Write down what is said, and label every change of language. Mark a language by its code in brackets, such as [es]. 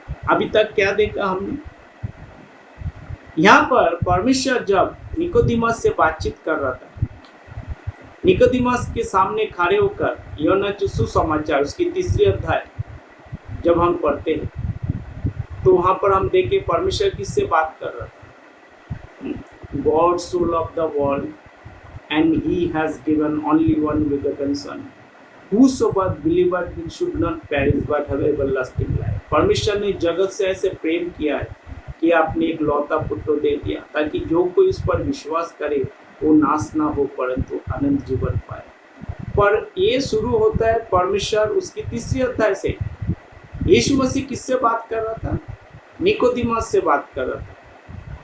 [hi] अभी तक क्या देखा हमने? यहाँ पर परमेश्वर जब निकोदिमस से बातचीत कर रहा था, निकोदिमस के सामने खड़े होकर यूहन्ना सुसमाचार उसकी 3 अध्याय जब हम पढ़ते हैं तो वहां पर हम देखे परमेश्वर किससे बात कर रहा था। [en] God so loved the world and he has given only one begotten son, whosoever believeth him should not perish but have everlasting life। [hi] परमेश्वर ने जगत से ऐसे प्रेम किया है कि आपने एक लौता पुत्र दे दिया ताकि जो कोई उस पर विश्वास करे वो नाश ना हो परंतु अनंत जीवन पाए। पर ये शुरू होता है परमेश्वर उसकी 3 अध्याय से। यीशु मसीह किससे बात कर रहा था? निकोदिमस से बात कर रहा था।